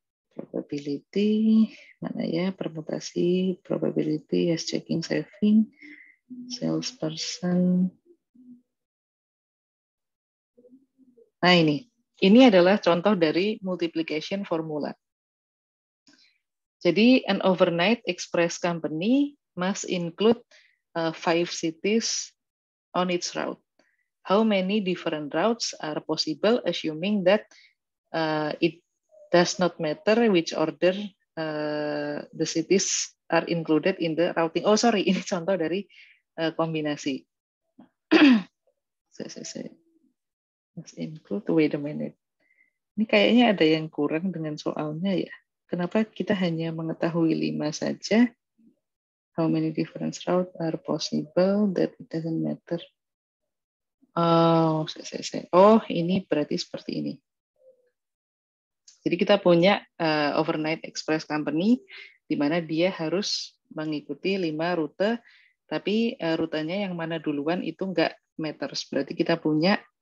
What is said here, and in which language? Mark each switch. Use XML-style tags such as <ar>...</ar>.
<en>Probability, mana ya, permutasi, probability, yes, checking, saving, salesperson.</en> <id>Nah ini adalah contoh dari multiplication formula.</id> <en>Jadi an overnight express company must include 5 cities on its route. How many different routes are possible, assuming that it does not matter which order the cities are included in the routing. Oh sorry,</en> <id>ini contoh dari kombinasi.</id> <en>Must include. Wait a minute.</en> <id>Ini kayaknya ada yang kurang dengan soalnya ya. Kenapa kita hanya mengetahui 5 saja?</id> <en>How many different routes are possible that it doesn't matter?</en> <id>Oh, ini berarti seperti ini. Jadi kita punya overnight express company di mana dia harus mengikuti 5 rute, tapi rutenya yang mana duluan itu nggak matters. Berarti kita punya</id>